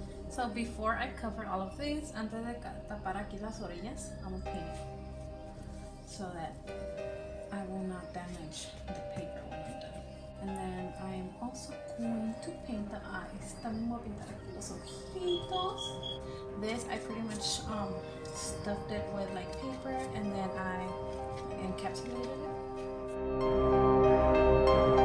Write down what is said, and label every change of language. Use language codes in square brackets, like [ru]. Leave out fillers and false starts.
[en] So before I cover all of these, [es] antes de tapar aquí las orillas, [en] I'm gonna paint so that I will not damage the paper when I'm done. And then I'm also going to paint the eyes. [es] También voy a pintar aquí los ojitos. [en] This I pretty much stuffed it with like paper, and then I encapsulated it.